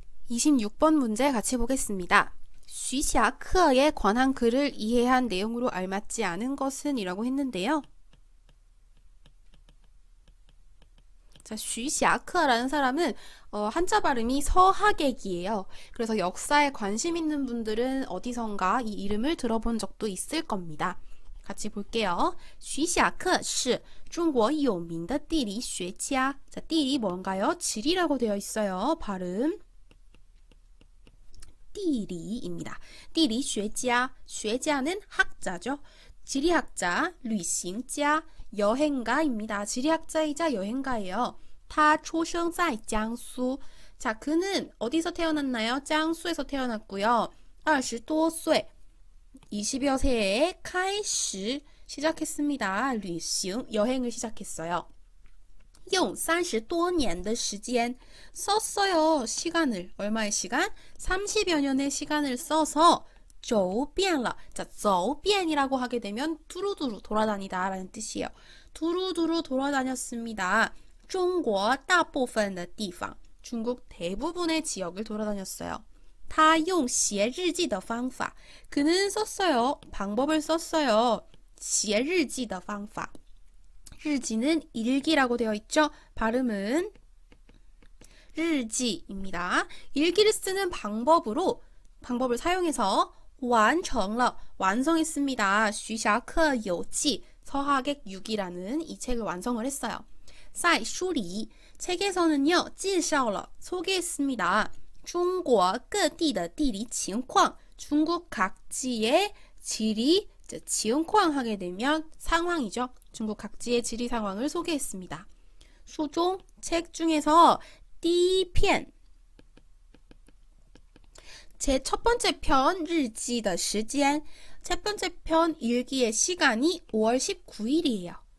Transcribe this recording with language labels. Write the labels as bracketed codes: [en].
[ko] 26번 문제 같이 보겠습니다. 徐霞客에 관한 글을 이해한 내용으로 알맞지 않은 것은 이라고 했는데요. 자, 徐霞客라는 사람은 한자 발음이 서하객이에요. 그래서 역사에 관심 있는 분들은 어디선가 이 이름을 들어본 적도 있을 겁니다. 같이 볼게요. [zh] 徐霞客是中国有名的地理学家. [ko] 자,地理 뭔가요? 지리라고 되어 있어요. 발음. 地理입니다. 地理学家, 学家는 학자죠. 지리학자, 旅行家, 여행가입니다. 지리학자이자 여행가예요. [zh] 他出生在江苏. [ko] 자, 그는 어디서 태어났나요? 江苏에서 태어났고요. 20多岁, 20여 세에 开始 시작했습니다. 旅行, 여행을 시작했어요. [zh] 用30多年的时间 [ko] 썼어요. 시간을, 얼마의 시간? 30여 년의 시간을 써서 [zh] 走遍了. [ko] 자, 走遍이라고 하게 되면 두루두루 돌아다니다 라는 뜻이에요. 두루두루 돌아다녔습니다. [zh] 中国大部分的地方 [ko] 중국 대부분의 지역을 돌아다녔어요. [zh] 他用写日记的方法 [ko] 그는 썼어요. 방법을 썼어요. [zh] 写日记的方法 [ko] 日记는 일기라고 되어 있죠. 발음은 日记입니다. 일기를 쓰는 방법을 사용해서 [zh] 完成了 [ko] 완성했습니다. [zh] 徐霞客有记 [ko] 서하객 6이라는 이 책을 완성을 했어요. [zh] 在书里 [ko] 책에서는요 [zh] 介绍了 [ko] 소개했습니다. [zh] 中国各地的地理情况 [ko] 중국 각지의 지리 情况 하게 되면 상황이죠. 중국 각지의 지리 상황을 소개했습니다. 수종 책 중에서 第一篇 제 첫 번째 편 [zh] 日记的时间 [ko] 첫 번째 편 일기의 시간이 5월 19일이에요.